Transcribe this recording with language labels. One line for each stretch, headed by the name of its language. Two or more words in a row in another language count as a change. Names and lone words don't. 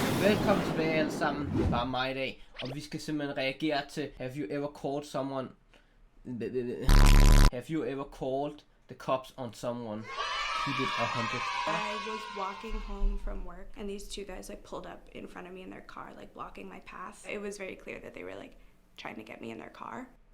Danish: Velkommen tilbage alle sammen. Det er bare mig i dag, og vi skal simpelthen reagere til
English: Have you ever called someone? Have you ever called the cops on someone? Keep it 100. I was walking home from work and these two guys like pulled up in front of me in their car, like blocking my path. It was very clear that they were like trying to get me in their car.